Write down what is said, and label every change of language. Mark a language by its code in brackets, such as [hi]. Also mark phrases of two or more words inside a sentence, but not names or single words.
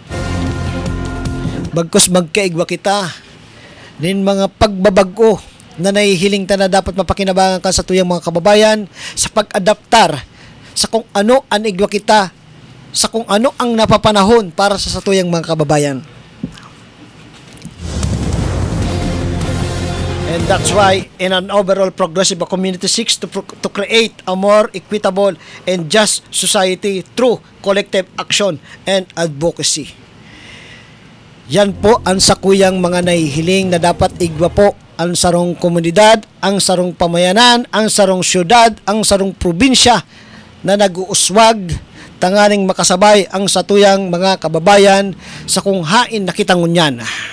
[bik] Bagkos magkaigwa kita nin mga pagbabago na nahihiling ta na dapat mapakinabangan ka sa tuyang mga kababayan sa pag-adaptar sa kung ano ang igwa kita, sa kung ano ang napapanahon para sa satuyang mga kababayan. [en] And that's why in an overall progressive community seeks to create a more equitable and just society through collective action and advocacy. [bik] Yan po ang sakuyang mga nahihiling na dapat igwa po ang sarong komunidad, ang sarong pamayanan, ang sarong syudad, ang sarong probinsya na nag-uuswag tanganing makasabay ang satuyang mga kababayan sa kung hain nakitangunyan.